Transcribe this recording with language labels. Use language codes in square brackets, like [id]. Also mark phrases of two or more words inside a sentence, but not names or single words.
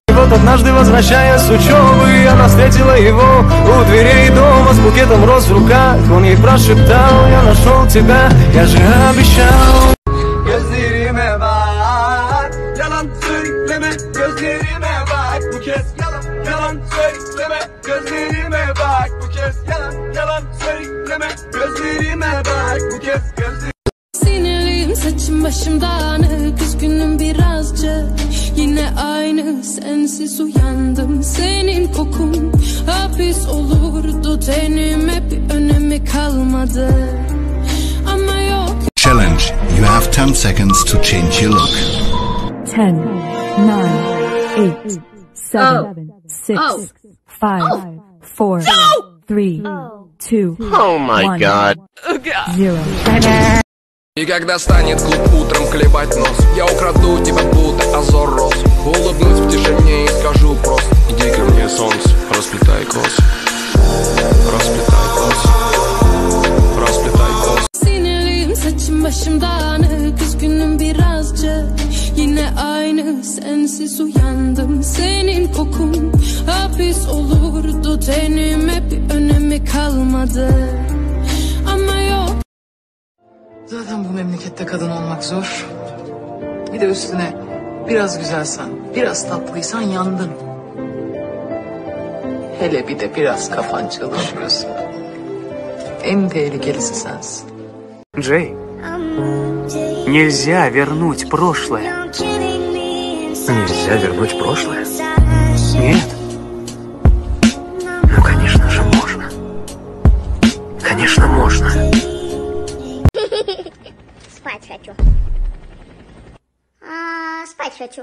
[ru] Вот однажды, возвращаясь с учебы, она встретила его у дверей дома с букетом роз в руках. Он ей прошептал: я нашел тебя, я же обещал. [tr] Gözlerime bak, yalan söyleme, gözlerime bak, bu kez yalan, yalan söyleme, gözlerime bak, bu kez yalan, yalan söyleme, gözlerime bak, bu kez gözlerime. Sinirliyim, saçım başım dağınık, üzgünüm birazcık. Yine aynı, sensiz uyandım. Senin kokun hapis olurdu tenime, bir önemi kalmadı. Ama yok. [en] Challenge. You have 10 seconds to change your look. 10, 9, 8, 7, 6, 5, 4, 3, 2, Oh my God. 0. [ru] И когда станет клуб утром клевать нос, я украду тебя, будто озор роз. Улыбнусь в тишине и скажу просто: иди ко мне, солнце, расплетай косы, расплетай косы, расплетай косы. [tr] Sinirliyim, saçım başım dağınık, üzgünüm birazcık. Yine aynı, sensiz uyandım. Senin kokun hapis olurdu tenime, bir önemi kalmadı. Ama yok. Zaten bu memlekette kadın olmak zor. Bir de üstüne biraz güzelsen, biraz tatlıysan yandın. Hele bir de biraz kafan çalışmıyorsa. En tehlikelisi sensin. [ru] Джей, нельзя вернуть прошлое. Нельзя вернуть прошлое? Нет. Ну, конечно же, можно. Конечно, можно. Спать хочу. Спать хочу.